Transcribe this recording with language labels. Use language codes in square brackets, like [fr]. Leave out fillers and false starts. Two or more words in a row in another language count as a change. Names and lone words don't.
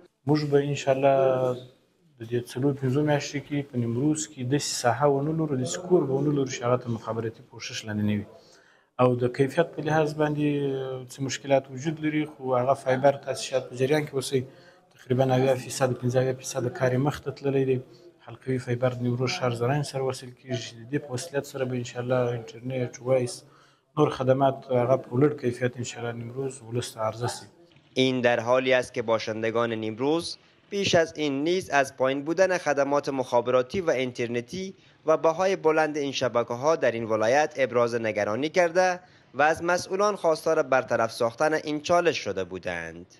[ps] موږ به انشاءالله د دې څلور پنځو میاشتو کې په نیمروز کې داسې ساحه ونه لرو، داسې کور به ونه لرو چې هغه ته مخابراتي پوښښ لاندې نه وي، او د کیفیت په لحاظ باندې څه مشکلات وجود لري، خو هغه فایبر تاسیسات په جریان کې اوسئ تقریبا 90% 15% کار یې مخته تللی دی. حلقوي فایبر د نیمروز ښار زرنج سره وصل کېږي. د دې په وسیلت سره به انشاءالله اینټرنیټ، وایس، نور خدمات هغه په لوړ کیفیت انشاءالله نیمروز ولس ته عرضه شي. [fa] این در حالی است که باشندگان نیمروز پیش از این نیز از پایین بودن خدمات مخابراتی و اینترنتی و بهای بلند این شبکه‌ها در این ولایت ابراز نگرانی کرده و از مسئولان خواستار برطرف ساختن این چالش شده بودند.